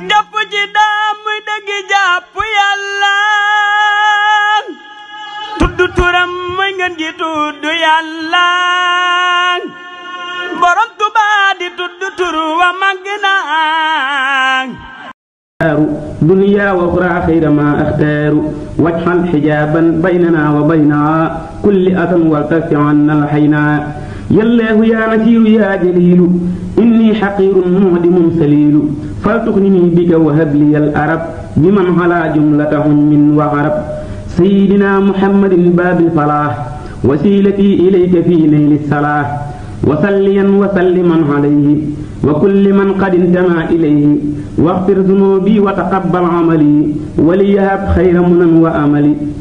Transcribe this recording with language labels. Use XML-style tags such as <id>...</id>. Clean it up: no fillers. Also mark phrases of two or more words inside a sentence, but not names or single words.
<wo>jàpp ci daam muy dëgg jàpp yàlla tudd turam muy ngeen ji tudd yàlla borom Tuubaa di tudd turu wa màgg na</wo> <ar>دنيا وأخرى خير ما أختار واجعل حجابا بيننا وبين كل أذى والتف عنا الحينا يا الله يا نسير يا جليل إني حقير معدم سليل فلتغنني بك وهب لي الأرب بمن على جملتهم من وعرب سيدنا محمد باب الفلاح وسيلتي إليك في نيل الصلاح وصليا وسلما عليه وكل من قد انتمى إليه واغفر ذنوبي وتقبل عملي وليهب خير منى وأملي</ar>